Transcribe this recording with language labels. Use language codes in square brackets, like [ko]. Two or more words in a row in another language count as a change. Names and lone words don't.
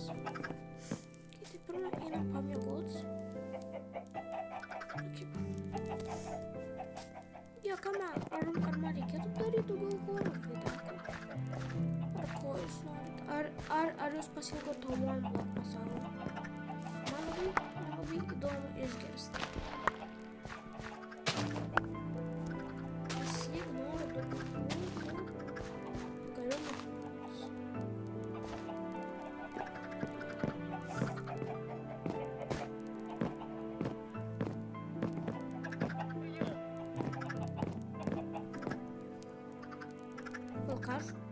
[lt] Tai pirmą einam pamiegot. Jo, ką ar man reikėtų daryti daugiau horror videokų? Ar ko jūs norit? Ar jūs pasilgot to [en] one block [lt] pasaulio? Man labai įdomu išgirsti. Pasiek noriu daugiau. Galiu nufilmuoti. [ru] Покажу.